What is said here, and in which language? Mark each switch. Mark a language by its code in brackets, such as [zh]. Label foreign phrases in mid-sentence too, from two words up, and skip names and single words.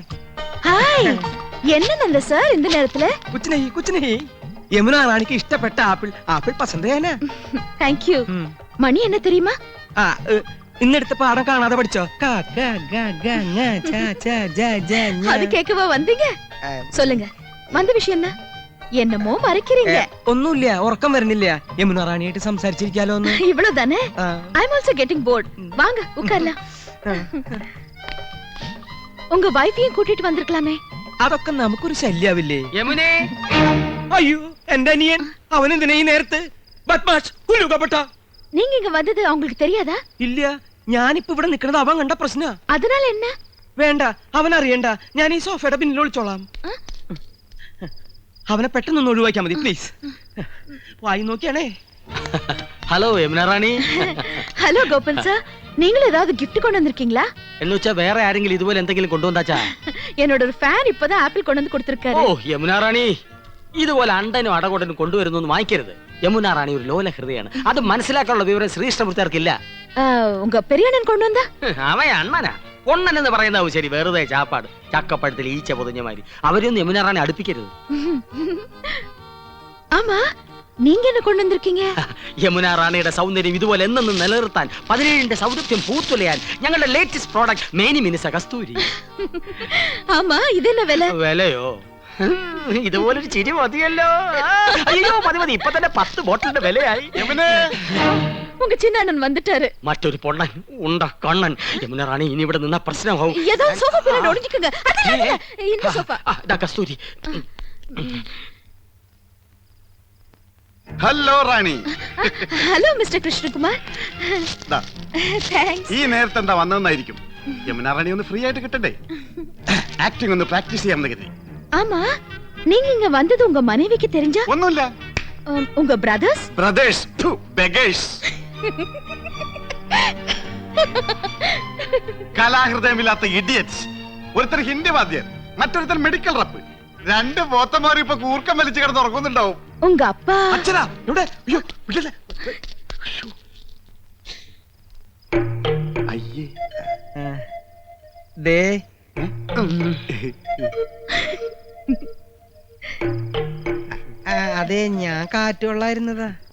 [ml] ഹായ്, [ta] என்ன சார் இந்த நேரத்துல? [hi] कुछ नहीं. [ta] யமுனா ராணிக்கு இஷ்டப்பட்ட ஆப்பிள் பசந்தே என்ன? [en] Thank you. [ta] மணி என்ன தெரியுமா? [ml] ഇന്നെടുത്ത പാഠം കാണാതെ പഠിച്ചോ? [ta] அது கேட்கவா வந்தீங்க? சொல்லுங்க, வந்த விஷயம் என்ன? என்னமோ மறைக்கிறீங்க. [ml] ഒന്നുമില്ല, ഉറക്കം വരുന്നില്ല. യമുന റാണിയായിട്ട് സംസാരിച്ചിരിക്കാലോ ഒന്ന്. [ta] இவ்வளவுதானே? [en] I'm also getting bored. [ta] வாங்க உட்காரலாம். உங்க வைஃபையும் கூட்டிட்டு வந்திருக்கலாமே. [ml] അതൊക്കെ നമുക്കൊരു ശല്യാവില്ലേ? യമുനേ, അയ്യോ എന്റെ അനിയൻ. അവൻ എന്തിനാ ഈ നേരത്ത്? ബദ്മാഷ്, കുലുകപ്പെട്ട. [ta] நீங்க இங்க வந்தது அவங்களுக்கு தெரியாதா? [ml] ഇല്ല, ഞാനിപ്പോ ഇവിടെ നിൽക്കുന്നത് അവൻ കണ്ട പ്രശ്ന. [ta] அதனால என்ன? [ml] വേണ്ട, അവൻ അറിയണ്ട. ഞാൻ ഈ സോഫയുടെ പിന്നിൽ ഒളിച്ചോളാം. അവനെ പെട്ടെന്ന് ഒഴിവാക്കിയാൽ മതി പ്ലീസ്. വായി നോക്കിയാണേ. ഹലോ യമുന റാണി. [ta] ஹலோ கோபன் சார், நீங்களும் ஏதாவது கிஃப்ட் கொண்டு வந்திருக்கீங்களா? [ml] എന്ന് വെച്ചാ വേറെ ആരെങ്കിലും ഇതുപോലെ എന്തെങ്കിലും കൊണ്ടുവന്നാച്ചാ? [ta] என்னோட ஒரு ஃபேன் இப்பதான் ஆப்பிள் கொண்டு வந்து கொடுத்திருக்காரு. [ml] ഓ യമുന റാണി, ഇതുപോലെ അണ്ടനും അടകോട്ടനും കൊണ്ടുവരുന്നു വാങ്ങിക്കരുത്. യമുന റാണി ഒരു ലോല ഹൃദയാണ്. അത് മനസ്സിലാക്കാനുള്ള വിവരം ശ്രീകൃഷ്ണമൂർത്തിയാർക്കില്ല. [ta] உங்க பெரிய அண்ணன் கொண்டு வந்தா? [ml] അവൻ അണ്ണനാ. പൊണ്ണൻ എന്ന് പറയുന്നതാവും ശരി, വെറുതെ ചാപ്പാട്. ചക്കപ്പഴത്തിൽ ഈച്ച പൊതിഞ്ഞ മാതിരി. അവരൊന്നും യമുന റാണി അടുപ്പിക്കരുത്. [ta] ஆமா, நீங்க என்ன கொண்டு வந்திருக்கீங்க? [ml] യമുന റാണിയുടെ സൗന്ദര്യം ഇതുപോലെ എന്നെന്നും നിലനിർത്താൻ 17ന്റെ സൗന്ദര്യം പൂത്തുലയാൻ ഞങ്ങളുടെ [en] latest product [ml] മേനി മിനുസ കസ്തൂരി. [ta] ஆமா, இது என்ன விலை? [ml] വിലയോ? ഇതുപോലൊരു ചിരി മതിയല്ലോ. അയ്യോ മതി, ഇപ്പൊ തന്നെ 10 ബോട്ടിലിന്റെ വിലയായി. [ta] உங்க சின்ன அண்ணன் வந்துட்டாரு. [ml] മറ്റൊരു പൊണ്ണൻ ഉണ്ട കണ്ണൻ. യമുന റാണി ഇനി ഇവിടെ നിന്ന പ്രശ്നമാവും. ஏதாவது சோஃபா பின்னாடி ஒளிஞ்சுக்குங்க. இந்த சோஃபா. കസ്തൂരി. ഹലോ റാണി. ഹലോ [en] Mister Krishnakumar. Thanks. [ml] ഈ നേരത്തെ എന്താ വന്നതെന്നായിരിക്കും. യമുന റാണി ഒന്ന് [en] free [ml] കിട്ടണ്ടേ? [en] acting practice [ml] ചെയ്യാമെന്ന് കരുതി. [ta] ஆமா, நீங்க இங்க வந்தது உங்க மனைவிக்கு தெரிஞ்சா? [ml] ഒന്നുമില്ല. [ta] உங்க [en] brothers [ml] ബെഗേഴ്സ്. കലാഹൃദയമില്ലാത്ത ഇഡിയറ്റ്സ്. ഒരുത്തർ ഹിന്ദി വാദ്യൻ, മറ്റൊരുത്തർ [en] medical rep. [ml] രണ്ട് പോത്തമാർ ഇപ്പൊ കൂർക്കം വലിച്ചു കിടന്ന് ഉറങ്ങുന്നുണ്ടാവും. [ta] உங்க அப்பா? [ml] അച്ഛനാ ഇവിടെ. അയ്യോ വിടല്ലേ. അയ്യേ ദേ അതെ, ഞാൻ കാറ്റുകൊള്ളായിരുന്നതാ.